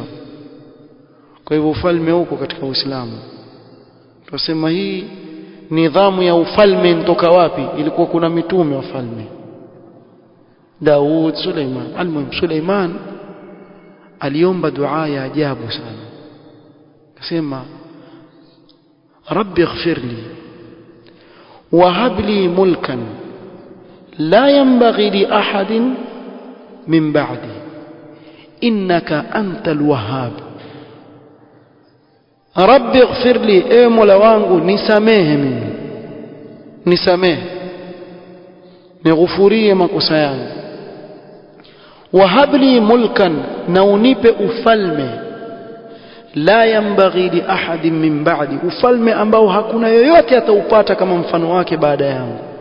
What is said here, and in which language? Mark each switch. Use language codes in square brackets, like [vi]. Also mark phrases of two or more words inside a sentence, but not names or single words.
[sw] Kwa hivyo ufalme huko katika Uislamu tunasema hii nidhamu ya ufalme inatoka wapi. Ilikuwa kuna mitume wa falme, Daud, Suleiman. Almuhim, Suleiman aliomba dua ya ajabu sana, akasema [ar] رب اغفر لي وهب لي ملكا لا ينبغي لأحد من بعدي إنك أنت الوهاب. رب اغفر لي, [sw] ewe Mola wangu nisamehe mimi, nisamehe, nighufurie makosa yangu. [ar] وهب لي ملكا, [sw] na unipe ufalme, [ar] لا ينبغي لأحد من بعدي, [sw] ufalme ambao hakuna yoyote ataupata kama mfano wake baada yangu.